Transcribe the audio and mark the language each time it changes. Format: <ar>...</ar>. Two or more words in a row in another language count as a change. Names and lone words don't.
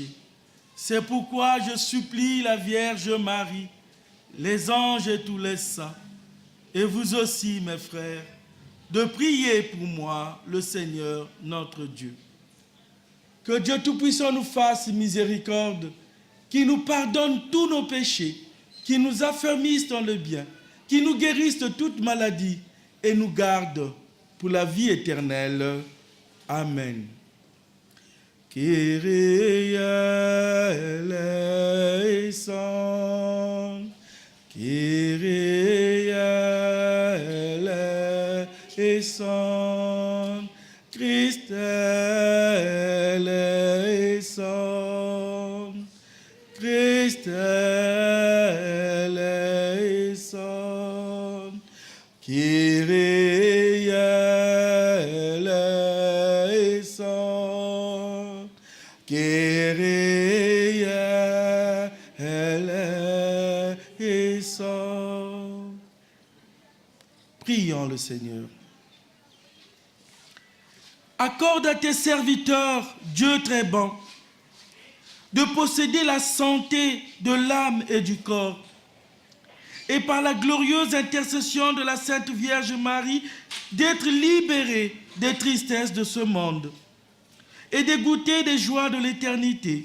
<fr>C'est pourquoi je supplie la Vierge Marie, les anges et tous les saints, et vous aussi, mes frères, de prier pour moi, le Seigneur notre Dieu. Que Dieu Tout-Puissant nous fasse miséricorde, qui nous pardonne tous nos péchés, qui nous affermisse dans le bien, qui nous guérisse de toute maladie et nous garde pour la vie éternelle. Amen.</fr> <el>Κύριε ελέησον, Κύριε ελέησον, Χριστέ ελέησον, Χριστέ ελέησον, Κύριε ελέησον, Κύριε ελέησον.</el> <fr>Prions le Seigneur. Accorde à tes serviteurs, Dieu très bon, de posséder la santé de l'âme et du corps, et par la glorieuse intercession de la Sainte Vierge Marie, d'être libérés des tristesses de ce monde et de goûter des joies de l'éternité.</fr>